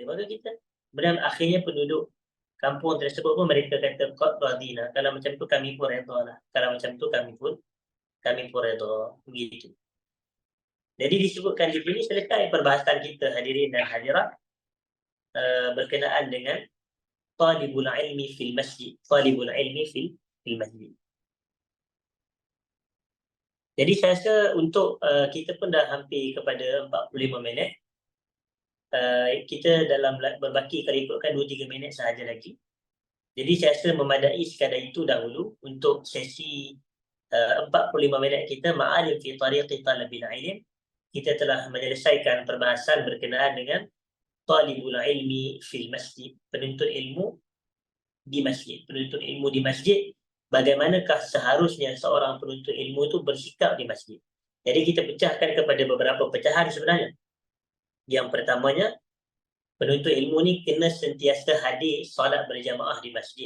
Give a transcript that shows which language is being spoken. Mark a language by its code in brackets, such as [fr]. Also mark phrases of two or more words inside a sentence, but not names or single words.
[ms] Maka kita, kemudian akhirnya penduduk kampung tersebut pun mereka kata [ar] قد رضينا. [ms] Kalau macam tu kami pun redha lah. Kalau macam tu kami pun redha. Begitu. Jadi disebutkan di sini selesai perbahasan kita, hadirin dan hadirat, berkenaan dengan [ar] طالب العلم في المسجد. [ms] Jadi saya rasa untuk kita pun dah hampir kepada 45 minit. Kita dalam berbaki kalau ikutkan 2-3 minit sahaja lagi. Jadi saya rasa memadai sekadar itu dahulu untuk sesi 45 minit kita ma'alim fi tariqi talabil ilm. Kita telah menyelesaikan perbahasan berkenaan dengan [ar] طالب العلم في المسجد, [ms] penuntut ilmu di masjid. Penuntut ilmu di masjid, bagaimanakah seharusnya seorang penuntut ilmu itu bersikap di masjid. Jadi kita pecahkan kepada beberapa pecahan sebenarnya. Yang pertamanya, penuntut ilmu ni kena sentiasa hadir solat berjamaah di masjid.